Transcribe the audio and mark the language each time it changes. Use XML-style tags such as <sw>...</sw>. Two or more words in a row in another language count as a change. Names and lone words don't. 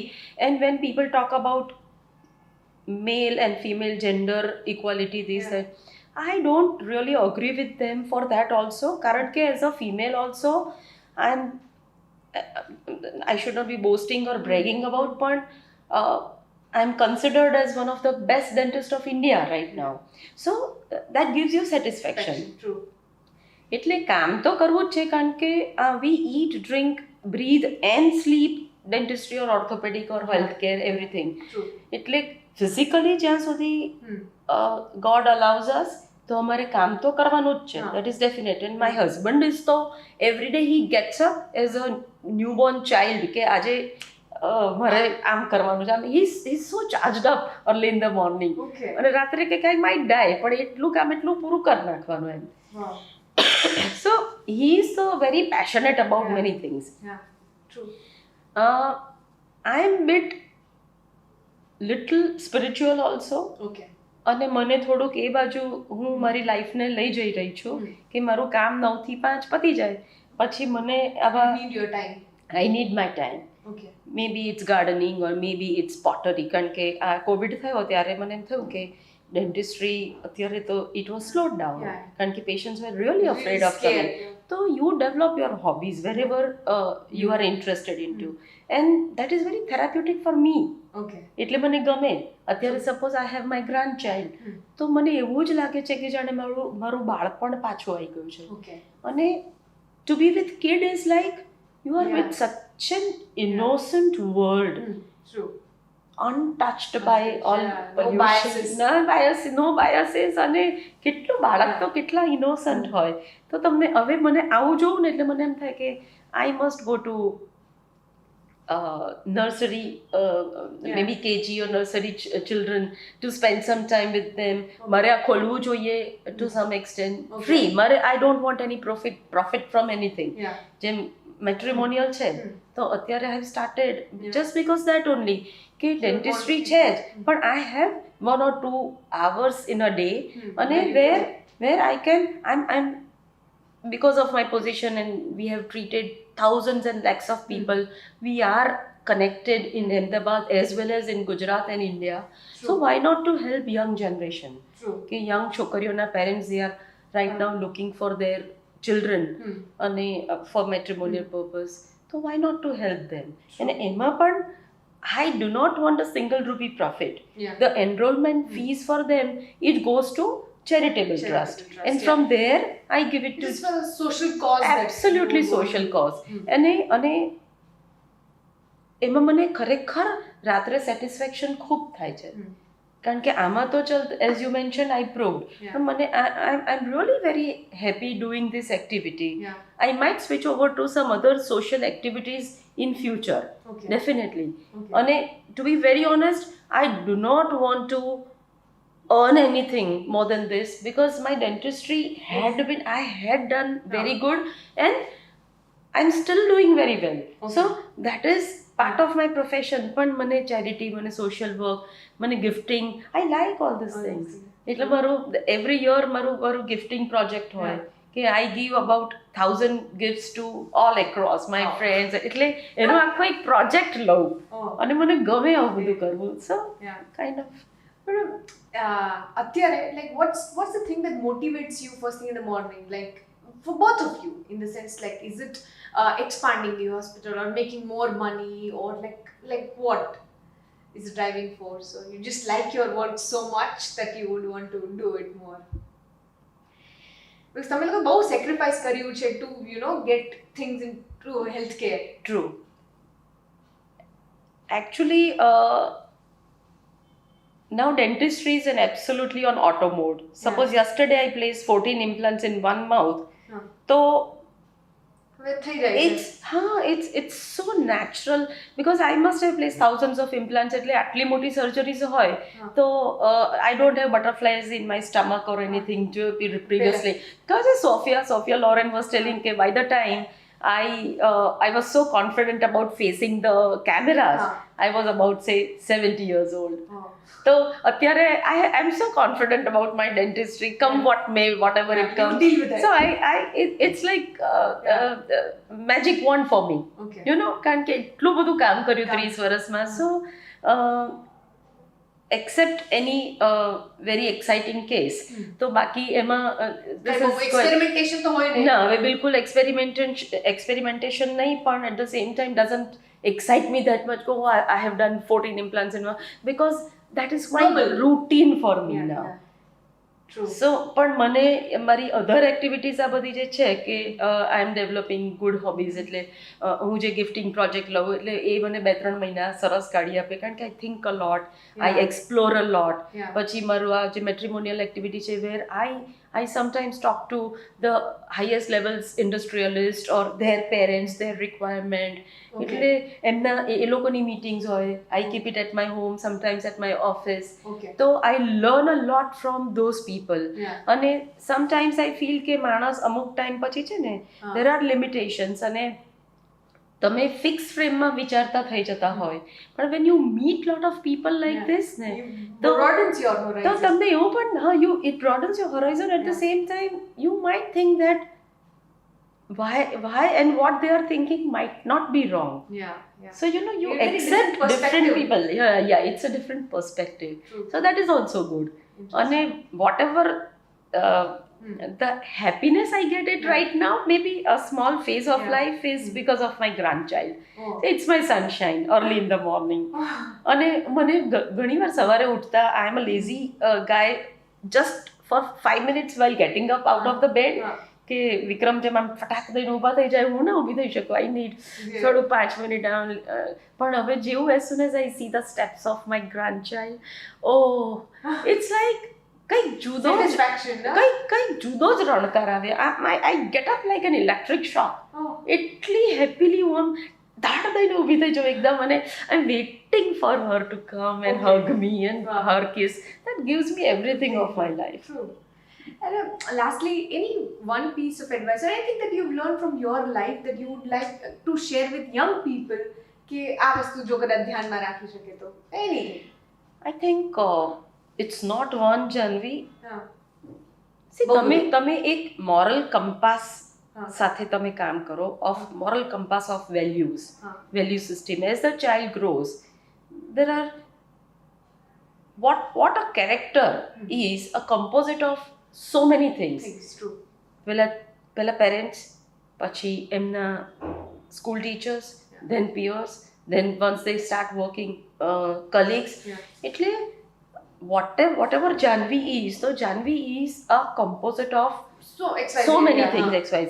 <en>And when people talk about male and female gender equality, that I don't really agree with them for that also. Currently, as a female also, I should not be boasting or bragging about, but I'm considered as one of the best dentists of India right now. So that gives you satisfaction. True.</en> <gu>એટલે કામ તો કરવું જ છે, કારણ કે</gu> <en>we eat, drink, breathe and sleep dentistry or orthopedic or healthcare, everything. True. એટલે physically</en> <gu>જ્યાં સુધી</gu> <en>God allows us,</en> <gu>તો અમારે કામ તો કરવાનું જ છે.</gu> <en>That is definite. And my husband is તો every day he gets up as a newborn child,</en> <gu>કે આજે મારે આમ કરવાનું છે, આમ</gu> <en>he's so charged up early in the morning.</en> <gu>અને રાત્રે કે</gu> <en>I might die,</en> <gu>પણ એટલું કામ એટલું પૂરું કરી નાખવાનું એમ.</gu> <en>So he is so very passionate about many things. True. I am bit little spiritual also.</en> <gu>અને મને થોડુંક એ બાજુ હું મારી લાઈફને લઈ જઈ રહી છું કે મારું કામ 9 થી 5 પતી જાય, પછી મને આવા</gu> <en>I need my time. Maybe it's gardening or maybe it's pottery.</en> <gu>કારણ કે આ કોવિડ થયો ત્યારે મને એમ થયું કે dentistry અત્યારે તો</gu> <en>it was slowed down.</en> <gu>કારણ કે</gu> <en>patients were really afraid of coming. So you develop your hobbies wherever you are interested into, and that is very therapeutic for me.</en> <gu>એટલે મને ગમે. અત્યારે</gu> <en>suppose I have my grand child,</en> <gu>તો મને એવું જ લાગે છે કે જાણે મારું બાળપણ પાછું આવી ગયું છે.</gu> <en>અને to be with kid is like you are with such an innocent world, untouched by all pollution, no biases,</en> <gu>અને કેટલું બાળક તો કેટલા ઇનોસન્ટ હોય. તો તમને હવે મને આવું જોઉં ને એટલે મને એમ થાય કે</gu> <en>I must go to nursery, maybe KG or nursery children, to spend some time with them.</en> <gu>મારે આ ખોલવું જોઈએ</gu> <en>to some extent, free. મારે I don't want any profit from anything.</en> <gu>જેમ મેટ્રિમોનિયલ છે તો અત્યારે</gu> <en>I have started just because that only</en> <gu>કે dentistry છે જ, પણ</gu> <en>I have 1 or 2 hours in a day, અને where I can, I'm because of my position and we have treated thousands and lakhs of people, we are connected in Ahmedabad as well as in Gujarat and India. So why not to help young generation?</en> <gu>કે young છોકરીઓના</gu> <en>parents, they are right now looking for their children અને for matrimonial purpose, so why not to help them? And</en> <gu>એમાં પણ</gu> <en>I do not want a single rupee profit. The enrollment fees for them, it goes to charitable trust, and from there I give it to just for a social cause. Absolutely social cause.</en> <gu>અને એમાં મને ખરેખર રાત્રે સેટિસ્ફેક્શન ખૂબ થાય છે. કારણ કે આમાં તો ચલ,</gu> <en>as you mentioned, I proved.</en> <gu>પણ મને</gu> <en>I'm really very happy doing this activity. I might switch over to some other social activities in future. Definitely. And to be very honest, I do not want to earn anything more than this, because my dentistry I had done very good, and I'm still doing very well. So that is part of my profession.</en> <gu>પણ મને</gu> <en>charity, મને social work, મને gifting, I like all these things.</en> <gu>એટલે મારું every year મારું gifting project હોય કે</gu> <en>I give about 1,000 gifts to all across my friends.</en> <gu>એટલે એનો આખો એક પ્રોજેક્ટ લઉં અને મને ગમે આવું બધું કરવું.</gu> <en>So kind of અત્યારે like what's the thing that motivates you first thing in the morning, like for both of you, in the sense like is it expanding the hospital or making more money, or like what is the driving force, or you just like your work so much that you would want to do it more? Because</en> <gu>તમે લોકો બહુ sacrifice કર્યું છે</gu> <en>to get things into healthcare. True. Actually now dentistry is absolutely on auto mode. Suppose yesterday I placed 14 implants in one mouth. So it's so natural, because I must have placed thousands of implants.</en> <gu>એટલે આટલી મોટી surgeries હોય તો</gu> <en>I don't have butterflies in my stomach or anything previously. Because Sophia Loren was telling that by the time I was so confident about facing the cameras, I was about say 70 years old. So અત્યારે I'm so confident about my dentistry, come what may, whatever it comes. Deal with it. So it's like magic wand for me. You know,</en> <gu>કારણ કે એટલું બધું કામ કર્યું 30 વર્ષમાં.</gu> <en>So except any very exciting case,</en> <gu>તો બાકી એમાં experimentation તો હોય નહીં. ના, હવે બિલકુલ experimentation નહીં, પણ</gu> <en>at the same time doesn't excite me that much. I have done 14 implants in one, because that is quite routine for me now. True.</en> <gu>So પણ મને મારી</gu> <en>other activities</en> <gu>આ બધી જે છે કે</gu> <en>I am developing good hobbies.</en> <gu>એટલે હું જે ગિફ્ટિંગ પ્રોજેક્ટ લઉં એટલે એ મને 2-3 મહિના સરસ કાઢી આપે, કારણ કે</gu> <en>I think a lot, I explore a lot.</en> <gu>પછી મારું આ જે</gu> <en>matrimonial activity છે, વેર I sometimes talk to the highest levels industrialist or their parents, their requirement.</en> <gu>એટલે એમના એ લોકોની meetings હોય.</gu> <en>I keep it at my home, sometimes at my office. So I learn a lot from those people.</en> <gu>અને</gu> <en>sometimes I feel</en> <gu>કે માણસ અમુક ટાઈમ પછી છે ને</gu> <en>there are limitations</en> <gu>અને તમે ફિક્સ ફ્રેમમાં વિચારતા થઈ જતા હોય પણ</gu> <en>when you meet lot of people like this</en> <gu>ને</gu> <en>તો broadens your horizon.</en> <gu>તો તમને એવું પણ</gu> <en>it broadens your horizon. At the same time you might think that why and what they are thinking might not be wrong. So you know you accept different people. It's a different perspective. So that is also good. And whatever the happiness I get it right now, maybe a small phase of life is because of my grandchild. It's my sunshine early in the morning. And</en> <gu>મને ઘણીવાર સવારે ઉઠતા</gu> <en>I am a lazy guy just for 5 minutes while getting up out of the bed.</en> <gu>કે વિક્રમ જેમ આમ ફટાક દઈને ઊભા થઈ જાય હું ના ઊભી થઈ શકું</gu> <en>I need</en> <gu>થોડું 5 મિનિટ down. પણ હવે જેવું</gu> <en>as soon as I see the steps of my grandchild, it's like</en> <gu>કંઈક જુદો જ રણકાર આવે.</gu> <en>I get up like an electric shock.</en> <gu>એટલી happily હું આમ ધાડ દઈને ઊભી થઈ જાઉં એકદમ અને</gu> <en>I'm waiting for her to come and hug me and her kiss. That gives me everything of my life. And lastly, any one piece of advice or anything that you've learned from your life that you would like to share with young people</en> <gu>કે આ વસ્તુ જો કદાચ ધ્યાનમાં રાખી શકે તો</gu> <en>anything? I think it's not one, Janvi. See,</en> <gu>તમે એક moral compass સાથે તમે કામ કરો</gu> <en>of moral compass of values, value system. As the child grows, there are what a character is a composite of so many things. It's true.</en> <gu>પહેલા parents, પછી એમના</gu> <en>school teachers, then peers, then once they start working colleagues. એટલે whatever Janvi is, so Janvi is a composite of so many things XYZ.</en>